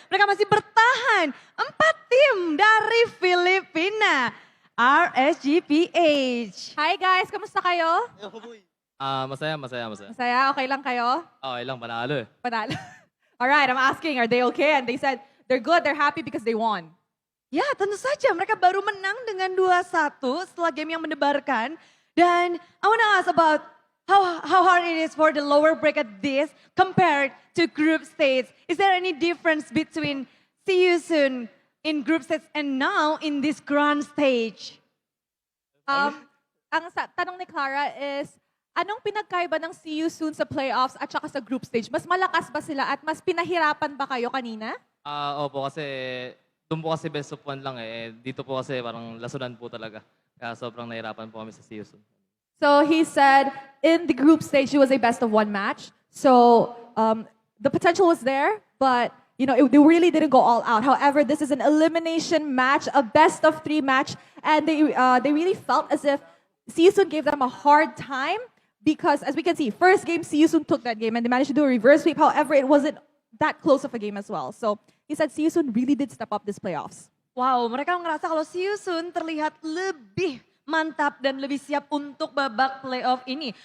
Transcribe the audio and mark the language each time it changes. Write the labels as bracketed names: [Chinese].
[Indonesian] Mereka masih bertahan. 4 tim dari Filipina. RSGPH. [Filipino] Hi guys, kamusta kayo? Masaya. Masaya, okay lang kayo? Okay lang, panalo eh. Panalo. [English] All right, I'm asking, are they okay? And they said they're good, they're happy because they won. [Indonesian] Ya, tentu saja mereka baru menang dengan 2-1 setelah game yang mendebarkan. [English] Dan I want to ask about how hard it is for the lower bracket this compared to group stage. Is there any difference between See You Soon in group stage and now in this grand stage? [Filipino] Ang tanong ni Clara is, anong pinagkaiba ng See You Soon sa playoffs at saka sa group stage? Mas malakas ba sila at mas pinahirapan ba kayo kanina? Opo, kasi doon po kasi best of 1 lang eh. Dito po kasi parang lasunan po talaga. Kaya sobrang nahirapan po kami sa See You Soon. [English] So he said in the group stage, it was a best of 1 match. So the potential was there, but you know, they really didn't go all out. However, this is an elimination match, a best of 3 match, and they really felt as if See You Soon gave them a hard time because, as we can see, first game, See You Soon took that game and they managed to do a reverse sweep. However, it wasn't that close of a game as well. So he said See You Soon really did step up this playoffs. [Indonesian] Wow, mereka ngerasa kalau See You Soon terlihat lebih mantap dan lebih siap untuk babak playoff ini.